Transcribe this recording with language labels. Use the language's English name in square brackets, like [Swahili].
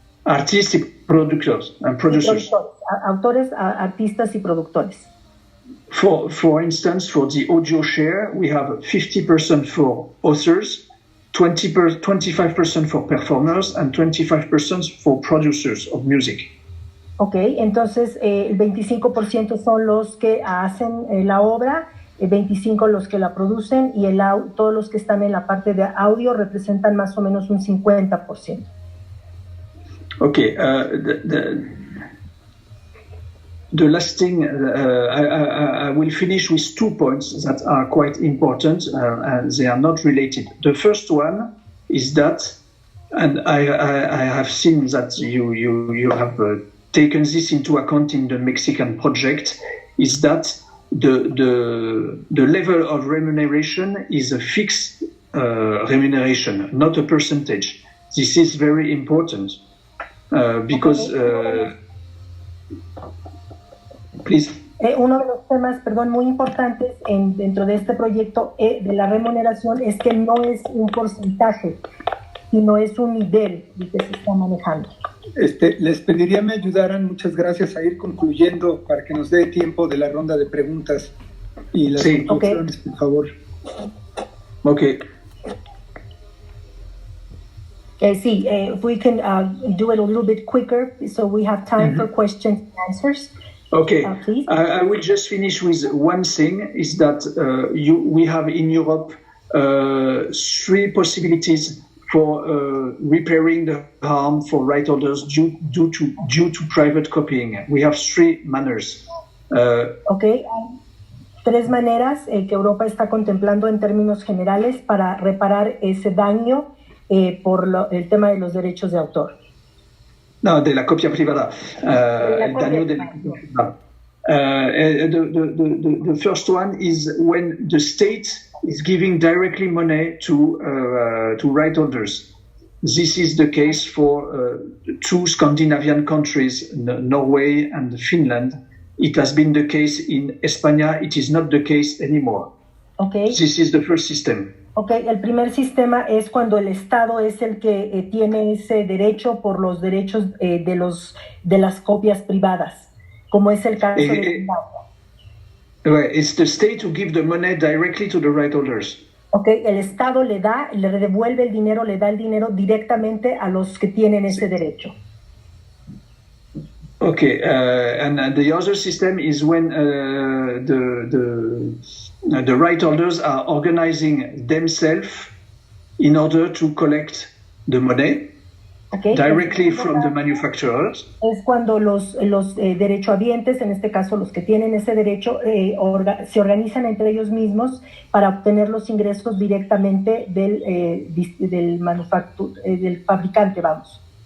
[Spanish] Artistas y productores. Autores, artistas y productores. [English] For instance, for the audio share, we have 50% for authors, 25% for performers, and 25% for producers of music. [Spanish] Ok, entonces el 25% son los que hacen la obra, el 25% los que la producen y todos los que están en la parte de audio representan más o menos un 50%. [English] Okay, the last thing, I will finish with 2 points that are quite important and they are not related. The first one is that, and I have seen that you have taken this into account in the Mexican project, is that the level of remuneration is a fixed remuneration, not a percentage. This is very important because please. [Spanish] Uno de los temas, muy importantes dentro de este proyecto de la remuneración es que no es un porcentaje, sino es un nivel que se está manejando. Les pediría me ayudaran, muchas gracias, a ir concluyendo para que nos dé tiempo de la ronda de preguntas y las conclusiones, por favor. [English] Okay. Sí, if we can do it a little bit quicker, so we have time for questions and answers. Okay, please. I will just finish with one thing, is that we have in Europe 3 possibilities for repairing the harm for right holders due to private copying. We have 3 manners. [Spanish] Okay, hay 3 maneras que Europa está contemplando en términos generales para reparar ese daño por el tema de los derechos de autor. No, de la copia privada. El daño de la copia privada. [English] The first one is when the state is giving directly money to right holders. This is the case for 2 Scandinavian countries, Norway and Finland. It has been the case in España. It is not the case anymore. Okay. This is the first system. [Spanish] Okay, el primer sistema es cuando el Estado es el que tiene ese derecho por los derechos de las copias privadas, como es el caso de [English] It's the state who gives the money directly to the right holders. [Spanish] Okay, el Estado le devuelve el dinero, le da el dinero directamente a los que tienen ese derecho. [English] Okay, and the other system is when the right holders are organizing themselves in order to collect the money directly from the manufacturers. [Spanish] Es cuando los derechohabientes, en este caso los que tienen ese derecho, se organizan entre ellos mismos para obtener los ingresos directamente del fabricante, vamos.